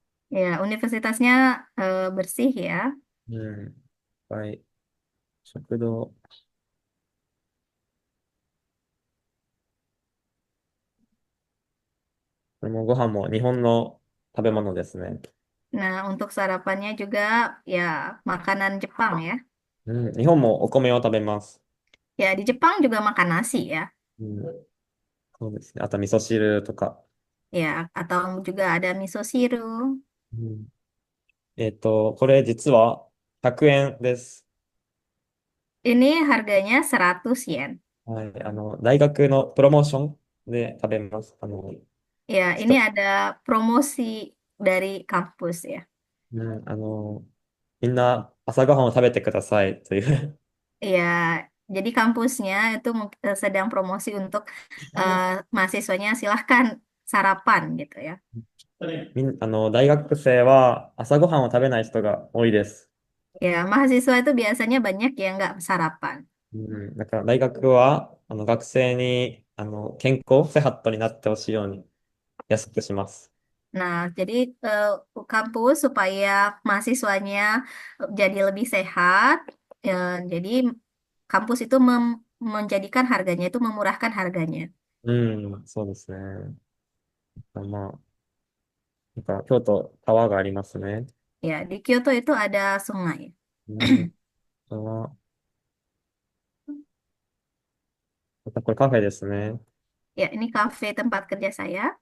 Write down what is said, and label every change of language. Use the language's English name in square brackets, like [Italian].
[Indonesian] Ya, universitasnya bersih ya. [Japanese] うん。いっぱい食堂。これもご飯も日本の食べ物ですね。 [Indonesian] Nah, untuk sarapannya juga ya makanan Jepang ya. [Japanese] うん。日本もお米を食べます。 [Indonesian] Ya, di Jepang juga makan nasi ya. [Japanese] うん。そうですね。あと味噌汁とか。 [Indonesian] Ya, atau juga ada miso siru. [Japanese] うん。これ実は100円です。 [Indonesian] Ini harganya 100 yen. [Japanese] はい。大学のプロモーションで食べます。 [Indonesian] Ya, [Japanese] 一 [Indonesian] ini ada promosi dari kampus ya. [Japanese] うん。みんな朝ごはんを食べてくださいという。 [Indonesian] Ya, jadi kampusnya itu sedang promosi untuk mahasiswanya silahkan sarapan gitu ya. [Japanese] 大学生は朝ごはんを食べない人が多いです。 [Indonesian] Ya, mahasiswa itu biasanya banyak yang nggak sarapan. [Japanese] うん。だから大学は、学生に、健康、 [Indonesian] セハット [Japanese] になってほしいように安くします。 [Indonesian] Nah, jadi kampus supaya mahasiswanya jadi lebih sehat, jadi kampus itu menjadikan harganya itu memurahkan harganya. [Japanese] うん、そうですね。まあ、京都、川がありますね。 [Indonesian] Ya, di Kyoto itu ada sungai. [Japanese] うん、またこれカフェですね。 [Indonesian] Ya, ini kafe tempat kerja saya.